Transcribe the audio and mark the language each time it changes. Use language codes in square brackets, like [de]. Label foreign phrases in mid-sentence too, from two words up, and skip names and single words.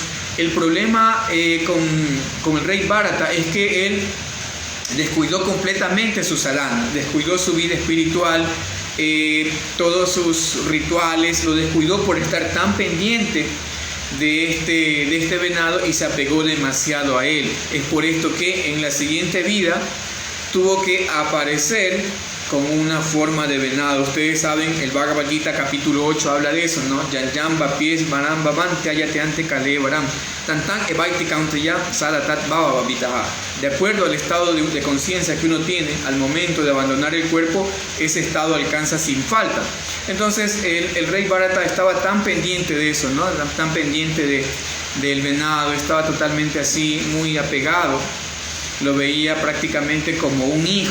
[es] El problema con el rey Bharata es que él descuidó completamente su sadhana, descuidó su vida espiritual, todos sus rituales, lo descuidó por estar tan pendiente de este venado y se apegó demasiado a él. Es por esto que en la siguiente vida tuvo que aparecer como una forma de venado. Ustedes saben, el Bhagavad Gita capítulo 8 habla de eso, ¿no? [sa] Yanjamba pies varam bhavante ayateante kale varam tantan evaiti kaunteya sadatat bhava babitaha. [es] De acuerdo al estado de conciencia que uno tiene al momento de abandonar el cuerpo, ese estado alcanza sin falta. Entonces el rey Bharata estaba tan pendiente de eso, ¿no?, tan pendiente del venado, estaba totalmente así, muy apegado, lo veía prácticamente como un hijo.